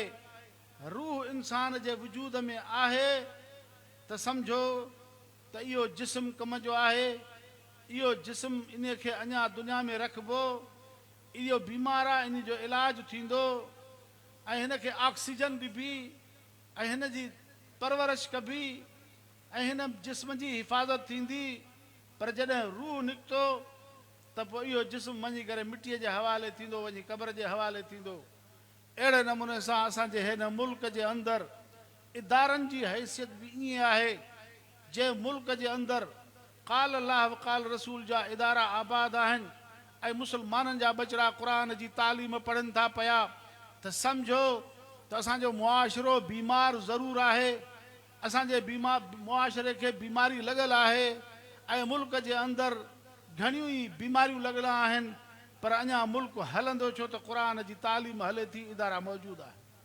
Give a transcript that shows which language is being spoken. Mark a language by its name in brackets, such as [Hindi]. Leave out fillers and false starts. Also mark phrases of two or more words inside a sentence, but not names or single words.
[Sindhi] रूह इंसान जे वजूद में आहे त सम्झो त इहो जिस्म कम जो आहे, इहो जिस्म इन खे अञा दुनिया में रखिबो, इहो बीमार आहे, इन जो इलाजु थींदो ऐं हिन खे ऑक्सीजन ॾिबी ऐं हिन जी परवरिश कबी ऐं हिन जिस्म जी हिफ़ाज़त थींदी। पर जॾहिं रूह निकितो त पोइ इहो जिस्म वञी करे मिटीअ जे हवाले थींदो, वञी क़ब्र जे हवाले थींदो। अहिड़े नमूने सां असांजे हिन मुल्क जे अंदरि इदारनि जी हैसियत बि ईअं आहे। जंहिं मुल्क जे अंदरि [Arabic] قال الله وقال رسول [Sindhi] जा इदारा आबाद आहिनि ऐं मुस्लमाननि जा बचड़ा क़ुर जी तालीम पढ़नि था पिया, त सम्झो त असांजो मुआशिरो बीमार ज़रूरु आहे, असांजे मुआशिरे खे बीमारी लॻल आहे ऐं मुल्क जे अंदरि घणियूं ई बीमारियूं लॻल आहिनि, पर अञा मुल्क हलंदो छो त क़ुर जी तालीम हले थी, इदारा मौजूदु आहे।